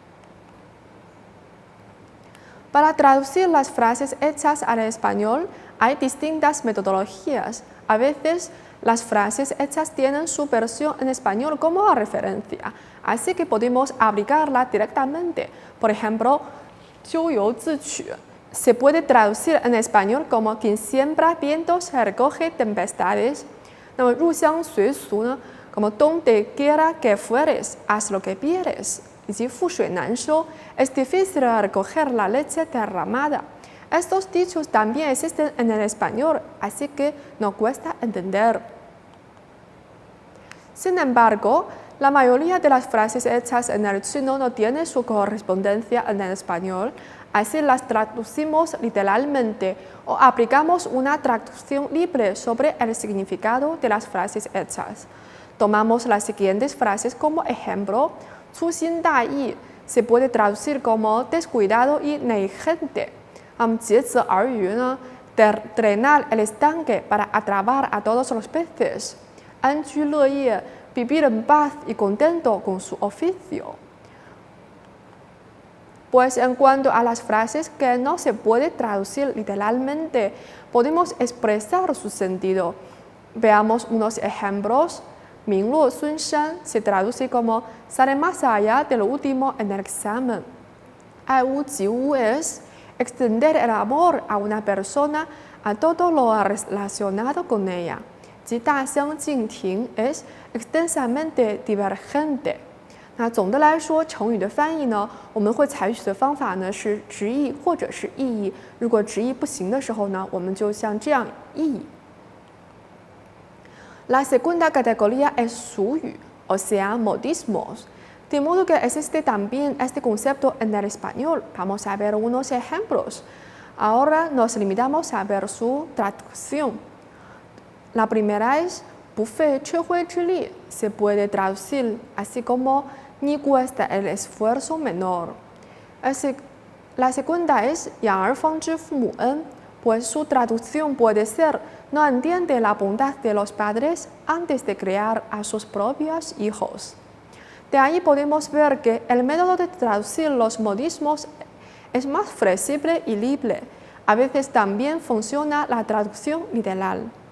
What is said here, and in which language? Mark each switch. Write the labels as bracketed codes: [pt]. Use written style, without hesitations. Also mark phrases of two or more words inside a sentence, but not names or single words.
[es] Para traducir las frases hechas al español hay distintas metodologías. A veces las frases hechas tienen su versión en español como referencia, así que podemos aplicarla directamente. Por ejemplo, [zh] 咎由自取 [es] se puede traducir en español como quien siembra vientos recoge tempestades. [zh] 那么入乡随俗呢， [es] como donde quiera que fueres, haz lo que quieres. [zh] 以及覆水难收 [es] es difícil recoger la leche derramada. Estos dichos también existen en el español, así que no cuesta entender. Sin embargo, la mayoría de las frases hechas en el chino no tienen su correspondencia en el español, así las traducimos literalmente o aplicamos una traducción libre sobre el significado de las frases hechas. Tomamos las siguientes frases como ejemplo. [zh] 粗心大意 [es] se puede traducir como descuidado y negligente. [zh] 竭泽而渔呢 [es] drenar el estanque para atrapar a todos los peces. [zh] 安居乐业 [es] vivir en paz y contento con su oficio. Pues en cuanto a las frases que no se puede traducir literalmente, podemos expresar su sentido. Veamos unos ejemplos. [zh] 名落孙山 [es] se traduce como sale más allá de lo último en el examen. [zh] 爱屋及乌 [es] es extender el amor a una persona a todo lo relacionado con ella. [zh] 及大相径庭 [es] es extensamente divergente. [zh] 那总的来说，成语的翻译呢，我们会采取的方法呢是直译或者是意译。如果直译不行的时候呢，我们就像这样意译。 [es] La segunda categoría es 俗语 o sea, modismos. De modo que existe también este concepto en el español. Vamos a ver unos ejemplos. Ahora nos limitamos a ver su traducción. La primera es [zh] 不费吹灰之力 [es] se puede traducir así como ni cuesta el esfuerzo menor. La segunda es [zh] 养儿方知父母恩 [es] pues su traducción puede ser no entiende la bondad de los padres antes de criar a sus propios hijos. De ahí podemos ver que el método de traducir los modismos es más flexible y libre. A veces también funciona la traducción literal.